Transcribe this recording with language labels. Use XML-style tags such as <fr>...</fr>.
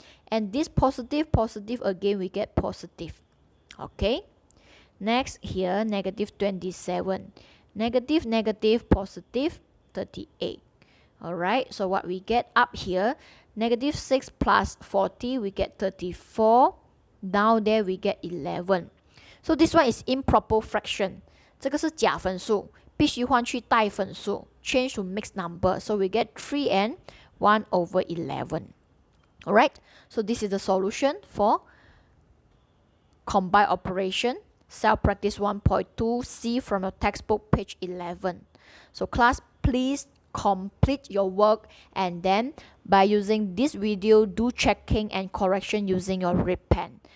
<en>And this positive, positive, again we get positive. Okay, next here, negative 27. Negative, negative, positive, 38. Alright, so what we get up here, negative 6 plus 40, we get 34. Down there we get 11. So this one is improper fraction.</en> <zh>这个是假分数，必须换去带分数</zh> <en>change to mixed number. So we get 3 and 1 over 11. Alright, so this is the solution for combined operation, self-practice 1.2, see from your textbook, page 11. So class, please complete your work, and then by using this video, do checking and correction using your red pen.</en>